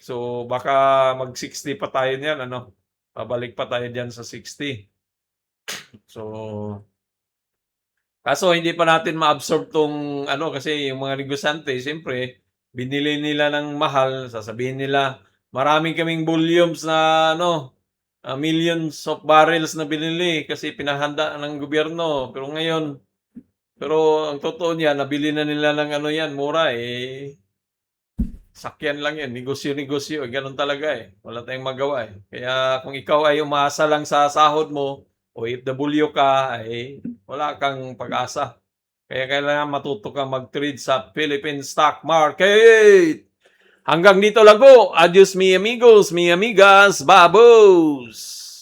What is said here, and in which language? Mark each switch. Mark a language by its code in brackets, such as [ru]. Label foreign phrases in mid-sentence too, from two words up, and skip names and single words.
[tl] So baka mag 60 pa tayo niyan Pabalik pa tayo diyan sa 60. So kaso hindi pa natin ma-absorb tong kasi yung mga negosyante siyempre binili nila ng mahal, sasabihin nila, marami kaming volumes na [en] millions of barrels [tl] na binili kasi pinahanda ng gobyerno. Pero ang totoo niya, nabili na nila ng yan, mura sakyan lang yan, negosyo-negosyo, ganun talaga Wala tayong magawa Kaya kung ikaw ay umaasa lang sa sahod mo, o OFW ka, wala kang pag-asa. Kaya kailangan matuto kang mag-trade sa [en] Philippine stock market. [tl] Hanggang dito lang po. [es] Adios mi amigos, mi amigas, babos!